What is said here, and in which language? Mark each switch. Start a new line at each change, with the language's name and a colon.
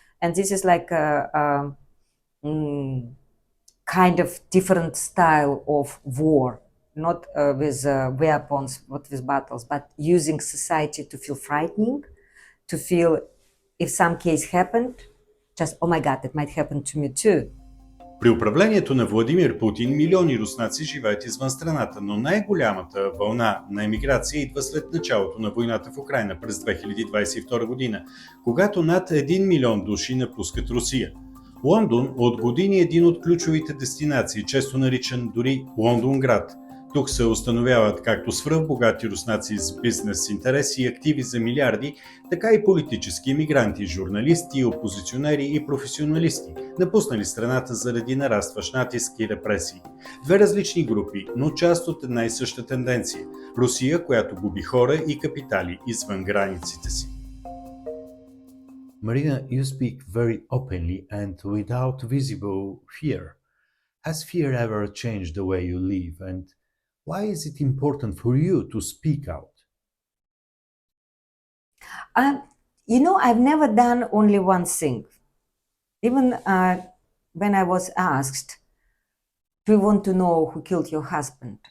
English: And this is like a kind of different style of war, not with weapons, not with battles, but using society to feel frightening, to feel if some case happened, just, oh my God, it might happen to me too.
Bulgarian: При управлението на Владимир Путин милиони руснаци живеят извън страната, но най-голямата вълна на емиграция идва след началото на войната в Украйна през 2022 година, когато над 1 милион души напускат Русия. Лондон от години е един от ключовите дестинации, често наричан дори Лондонград. Тук се установяват както свръхбогати руснаци с бизнес интереси и активи за милиарди, така и политически емигранти, журналисти, опозиционери и професионалисти, напуснали страната заради нарастващ натиск и репресии. Две различни групи, но част от една и съща тенденция – Русия, която губи хора и капитали извън границите си.
English: Marina, you speak very openly and without visible fear. Has fear ever changed the way you live, and why is it important for you to speak out? I've never done only one thing. Even when I was asked, do you want to know who killed your husband?